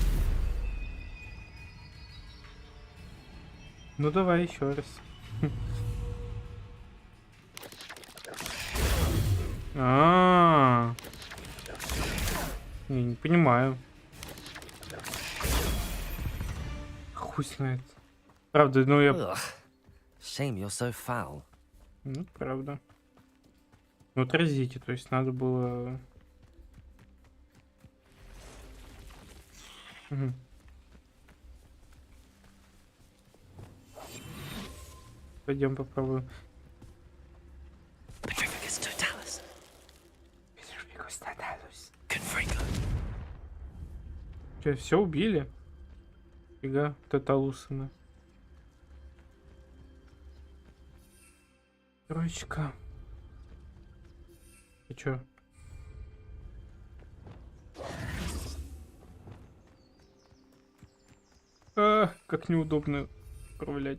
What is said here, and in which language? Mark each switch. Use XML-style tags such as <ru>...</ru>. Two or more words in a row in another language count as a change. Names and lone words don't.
<ru>Ну давай еще раз. Не понимаю. Хуй знает. Правда, ну я...</ru> <en>Ugh. Shame you're so foul.</en> <ru>Ну, правда. Ну, отразите, то есть надо было... Угу. Пойдем попробуем. Petrificus totalis. Petrificus totalis. Confringo. Че, все убили? Фига, тоталусами. Троечка. Ты чё? Как неудобно управлять.</ru>